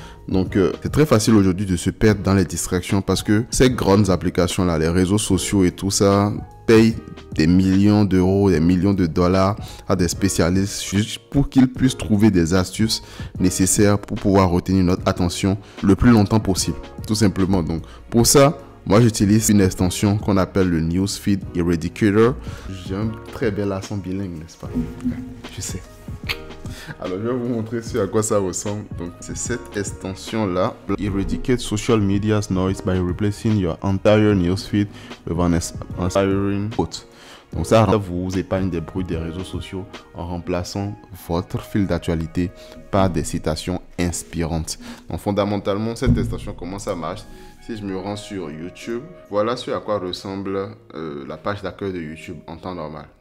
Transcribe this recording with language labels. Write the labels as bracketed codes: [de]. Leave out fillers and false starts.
[fr] Donc, c'est très facile aujourd'hui de se perdre dans les distractions parce que ces grandes applications-là, les réseaux sociaux et tout ça, payent des millions d'euros, des millions de dollars à des spécialistes juste pour qu'ils puissent trouver des astuces nécessaires pour pouvoir retenir notre attention le plus longtemps possible, tout simplement. Donc, pour ça, moi, j'utilise une extension qu'on appelle le Newsfeed Eradicator. J'ai un très bel accent bilingue, n'est-ce pas? Je sais. Alors, je vais vous montrer à quoi ça ressemble. Donc, c'est cette extension-là. [en] Eradicate social media's noise by replacing your entire newsfeed with an inspiring quote. [fr] Donc, ça vous épargne des bruits des réseaux sociaux en remplaçant votre fil d'actualité par des citations inspirantes. Donc, fondamentalement, cette extension, comment ça marche? Si je me rends sur YouTube, voilà ce à quoi ressemble la page d'accueil de YouTube en temps normal.